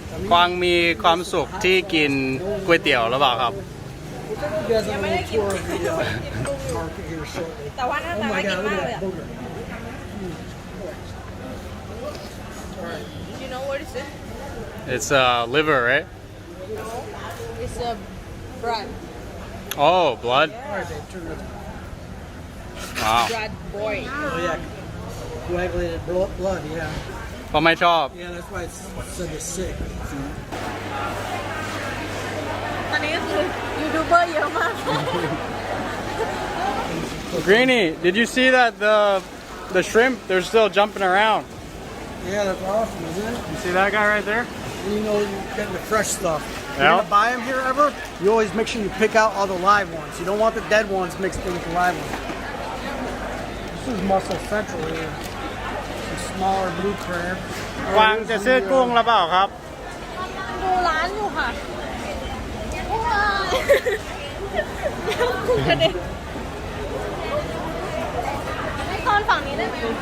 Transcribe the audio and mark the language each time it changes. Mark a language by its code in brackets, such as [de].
[th] กวางมีความสุขที่กินก๋วยเตี๋ยวหรือเปล่าครับ [en] We'll take you guys on a little tour of the market here shortly. [th] แต่ว่าหน้าตาน่ากินมากเลยอะ [en] booger. You know what is it? It's liver, right? It's a bread. Oh, blood. All right, babe, turn it. Wow. Bread boy. Oh yeah, coagulated blood. Yeah. [th] เพราะไม่ชอบ [en] Yeah, that's why it's said it's sick. [th] ตอนนี้ก็คือยูทูบเบอร์เยอะมาก [en] Greeny, did you see that the shrimp? They're still jumping around. Yeah, that's awesome, isn't it? You see that guy right there? And you know you're getting the fresh stuff. If Yeah. you're gonna buy them here ever, you always make sure you pick out all the live ones. You don't want the dead ones mixed in with the live ones. This is Muscle Central here. Some smaller blue crab. [th] กวางจะซื้อกุ้งหรือเปล่าครับ ดูร้านอยู่ค่ะกุ้งกระเด็นให้ตอนฝั่งนี้ได้ไหม